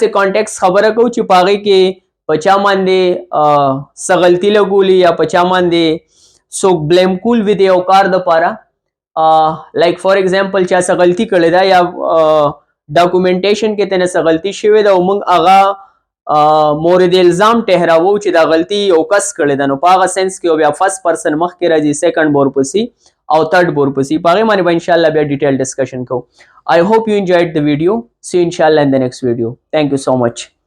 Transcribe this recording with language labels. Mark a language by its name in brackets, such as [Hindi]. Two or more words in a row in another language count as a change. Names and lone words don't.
[Pashto] کانټیکس خبره کوو چې په هغې کې په چا باندې څه غلطي لګولي یا په چا باندې څوک بلیم کول وي د یو کار دپاره [English] like for example [Pashto] چا څه غلطي کړې ده یا ډاکومنټیشن کې ترنه څه غلطي شوې ده او موږ هغه مورد الزام ټهراوو چې دا غلطي یو کس کړې ده نو په هغه سینس کې بیا [English] first person [Pashto] مخکې راځي سیکنډ به ورپسې او third به ورپسې په هغې باندې به انشاءالله بیا [English] detail discussion [Pashto] کوو. [English] I hope you enjoyed the video. See you inshallah in the next video. Thank you so much.